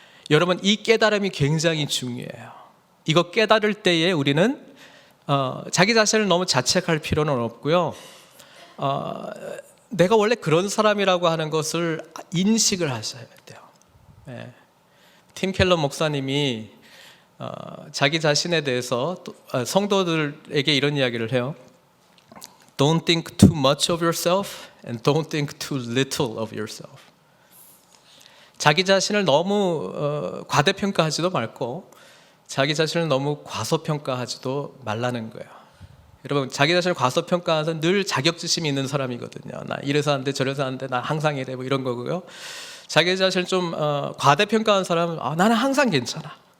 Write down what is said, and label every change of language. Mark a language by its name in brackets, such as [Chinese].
[Korean] 여러분, 이 깨달음이 굉장히 중요해요. 이거 깨달을 때에 우리는 자기 자신을 너무 자책할 필요는 없고요. 내가 원래 그런 사람이라고 하는 것을 인식을 하셔야 돼요. 네. 팀 켈러 목사님이 자기 자신에 대해서 성도들에게 이런 이야기를 해요. [English] Don't think too much of yourself and don't think too little of yourself. [Korean] 자기 자신을 너무 과대평가하지도 말고 자기 자신을 너무 과소평가하지도 말라는 거예요. 여러분, 자기 자신을 과소평가해서 늘 자격지심이 있는 사람이거든요. 나 이래서 안 돼, 저래서 안 돼, 나 항상 이래, 뭐 이런 거고요. 자기 자신을 좀 과대평가한 사람은 나는 항상 괜찮아.